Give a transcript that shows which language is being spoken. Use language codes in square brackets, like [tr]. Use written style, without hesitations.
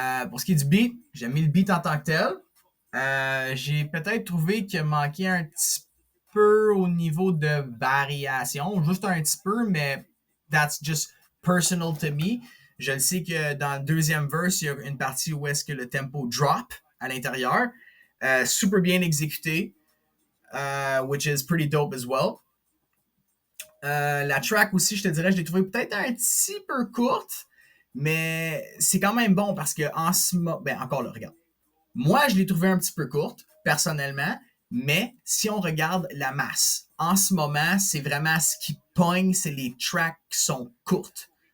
[fr] Pour ce qui est du beat, j'ai mis le beat en tant que tel. J'ai peut-être trouvé qu'il manquait un petit peu au niveau de variation, juste un petit peu, mais [en] that's just personal to me. [fr] Je le sais que dans le deuxième verse, il y a une partie où est-ce que le tempo drop à l'intérieur. Super bien exécuté, [en] which is pretty dope as well. [fr] La track aussi, je te dirais, je l'ai trouvé peut-être un petit peu courte, mais c'est quand même bon parce que en ce moment, ben encore là, regarde. Moi, je l'ai trouvé un petit peu courte, personnellement, mais si on regarde la masse, en ce moment, c'est vraiment ce qui pogne, c'est les tracks qui sont courtes.